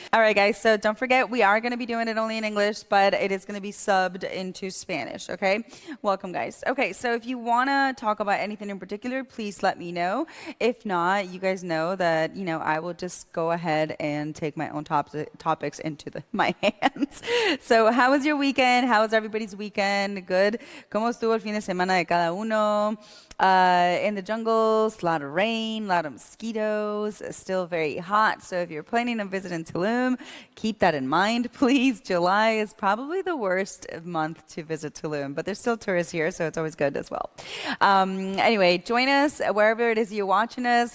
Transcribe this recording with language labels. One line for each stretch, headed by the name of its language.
English: All right, guys, so don't forget, we are going to be doing it only in English, but it is going to be subbed into Spanish, okay? Welcome, guys. Okay, so if you want to talk about anything in particular, please let me know. If not, you guys know that, I will just go ahead and take my own topics into my hands. So how was your weekend? How was everybody's weekend? Good?
Spanish: ¿Cómo estuvo el fin de semana de cada uno?
English: In the jungles, a lot of rain, a lot of mosquitoes, still very hot. So if you're planning on visiting Tulum, keep that in mind, please. July is probably the worst month to visit Tulum, but there's still tourists here, so it's always good as well. Anyway, join us wherever it is you're watching us.